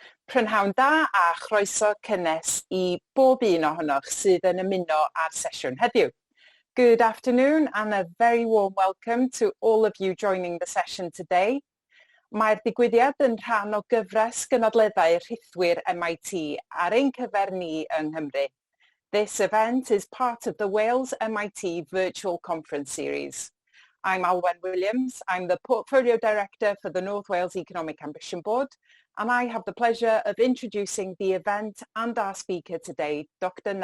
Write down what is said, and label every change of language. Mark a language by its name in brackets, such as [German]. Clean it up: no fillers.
[Welsh] Prynhawn da a chroeso cynnes I bob un ohonoch sydd yn ymuno ar sesiwn heddiw. [English] Good afternoon and a very warm welcome to all of you joining the session today. [Welsh] Mae'r digwyddiad yn rhan o gyfres gynadleddau rhithwyr MIT ar ein cyfer ni yng Nghymru. [English] This event is part of the Wales MIT Virtual Conference Series. I'm Alwen Williams. I'm the Portfolio Director for the North Wales Economic Ambition Board, and I have the pleasure of introducing the event and our speaker today, Dr.